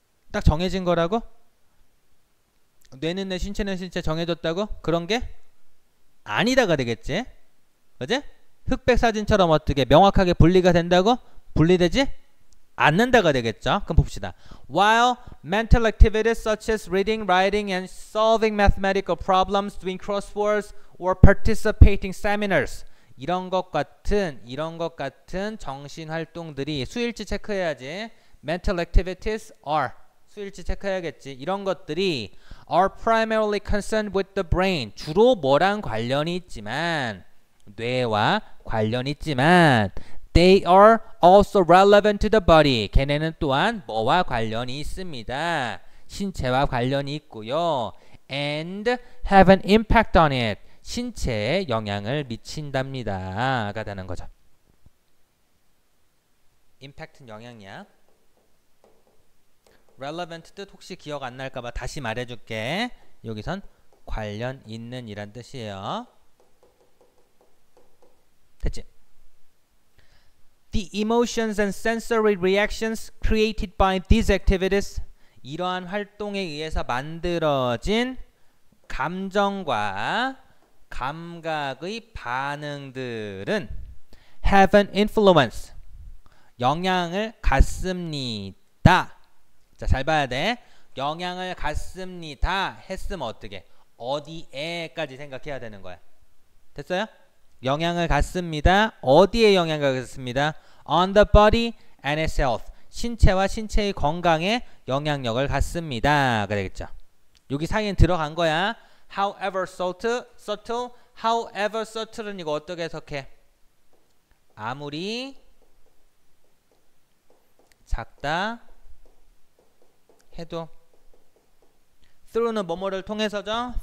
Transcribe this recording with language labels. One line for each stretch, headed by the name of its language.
Korean: 딱 정해진 거라고? 뇌는 뇌, 신체는 신체 정해졌다고? 그런 게 아니다가 되겠지? 그지? 흑백 사진처럼 어떻게 명확하게 분리가 된다고? 분리되지 않는다가 되겠죠? 그럼 봅시다.
English: While mental activities such as reading, writing, and solving mathematical problems, doing crosswords, or participating seminars
Korean: 이런 것 같은 정신 활동들이 수일치 체크해야지.
English: Mental activities are
Korean: 수일치 체크해야겠지. 이런 것들이
English: are primarily concerned with the brain.
Korean: 주로 뭐랑 관련이 있지만 뇌와 관련이 있지만
English: they are also relevant to the body.
Korean: 걔네는 또한 뭐와 관련이 있습니다. 신체와 관련이 있고요.
English: and have an impact on it.
Korean: 신체에 영향을 미친답니다. 가 되는 거죠. impact는 영향이야. relevant 뜻 혹시 기억 안 날까봐 다시 말해줄게. 여기선 관련 있는 이란 뜻이에요. 됐지?
English: The emotions and sensory reactions created by these activities.
Korean: 이러한 활동에 의해서 만들어진 감정과 감각의 반응들은
English: have an influence.
Korean: 영향을 갖습니다. 자, 잘 봐야 돼. 영향을 갖습니다. 했으면 어떻게? 어디에까지 생각해야 되는 거야. 됐어요? 영향을 갖습니다. 어디에 영향을 갖습니다?
English: On the body and its health.
Korean: 신체와 신체의 건강에 영향력을 갖습니다. 그러겠죠. 여기 사이엔 들어간 거야.
English: However subtle, however subtle은
Korean: 이거 어떻게 해석해? 아무리 작다 해도 through는 뭐뭐를 통해서죠.